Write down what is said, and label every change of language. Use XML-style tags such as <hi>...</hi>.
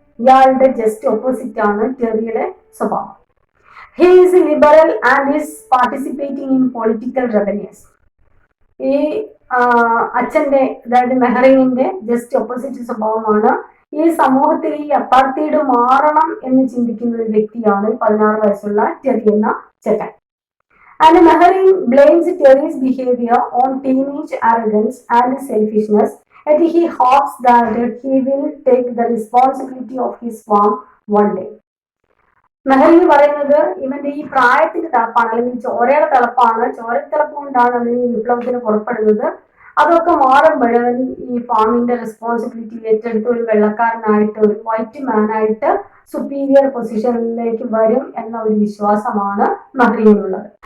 <ml>ഇയാളുടെ just opposite ആണ് ടെറിയുടെ സ്വഭാവം.</ml> <en>He is liberal and is participating in political rebellious.</en> <ml>ഈ അച്ഛന്റെ, അതായത് മെഹറിങ്ങിന്റെ ജസ്റ്റ് ഓപ്പോസിറ്റ് സ്വഭാവമാണ്. ഈ സമൂഹത്തിൽ ഈ അപ്പാർത്തൈഡ് മാറണം എന്ന് ചിന്തിക്കുന്ന ഒരു വ്യക്തിയാണ് 16 വയസ്സുള്ള ടെറി എന്ന ചെക്കൻ.</ml> <en>ആൻഡ് Mehring blames Terry's behaviour on teenage arrogance and selfishness, and he hopes that he will take the responsibility of his farm one day.</en> <ml>മെഹറിങ് പറയുന്നത് ഇവന്റെ ഈ പ്രായത്തിന്റെ തിളപ്പാണ്, അല്ലെങ്കിൽ ചോരയുടെ തിളപ്പാണ്, ചോരത്തിളപ്പ് കൊണ്ടാണ് അവൻ ഈ വിപ്ലവത്തിന് പുറപ്പെടുന്നത്. അതൊക്കെ മാറുമ്പോഴവൻ ഈ ഫാമിന്റെ റെസ്പോൺസിബിലിറ്റി ഏറ്റെടുത്ത് ഒരു വെള്ളക്കാരനായിട്ട്, ഒരു വൈറ്റ് മാനായിട്ട് സുപ്പീരിയർ പൊസിഷനിലേക്ക് വരും എന്ന ഒരു വിശ്വാസമാണ് മെഹറിങ്ങിനുള്ളത്.</ml>